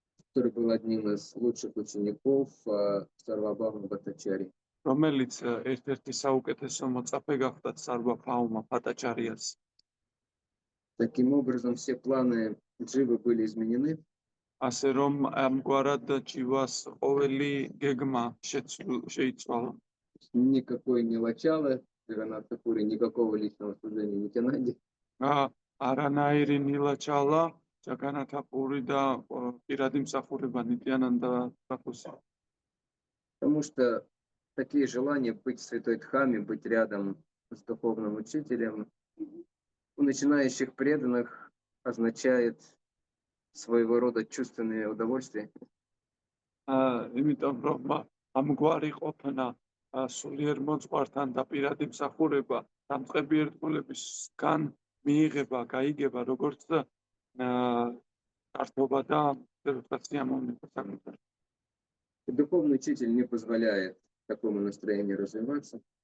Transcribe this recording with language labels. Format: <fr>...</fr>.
<ru>который был одним из лучших учеников Сарвабхаума Бхаттачарьи.</ru> <ka>რომელიც ერთ-ერთი საუკეთესო მოწაფე გახდა სარვაბჰაუმა ბჰატაჩარიას.</ka> <ru>Таким образом, все планы Дживы были изменены,</ru> <ka>ასე რომ ამგვარად ჯივას ყოველი გეგმა შეიცვალა.</ka> <ru>никакой не лачала, Джаганатха-пури, никакого личного служения Нитянанде.</ru> <ka>არანაირი ნილაჩალა, ჯაგანათაპური და პირადი მსახურება ნიტიანანდა ბაქუსი.</ka> <ru>Потому что такие желания быть в Святой Дхаме, быть рядом с духовным учителем, у начинающих преданных означает своего рода чувственное удовольствие.</ru> <ka>იმიტომ რომ ამგვარი ყოფნა სულიერ მოძღვართან და პირადი მსახურება დამწყები ერთგულებისგან მიიღება, გაიგება როგორც გართობა და რაღაც სიამოვნება.</ka> <ru>И духовный учитель не позволяет такому настроению развиваться.</ru>